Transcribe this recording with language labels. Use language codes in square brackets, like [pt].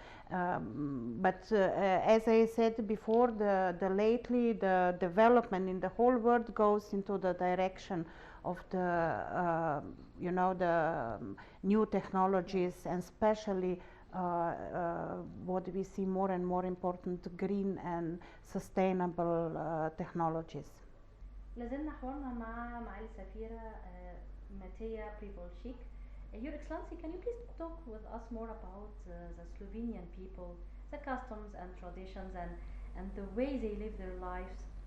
[en] But as I said before, lately the development in the whole world goes into the direction of the you know, the new technologies, and especially what we see more and more important, green and sustainable technologies. [ar] لازلنا حوارنا مع معالي السفيرة ماتيا بريفولشيك. [en] Your Excellency, can you please talk with us more about the Slovenian people, the customs and traditions, and the way they live their lives?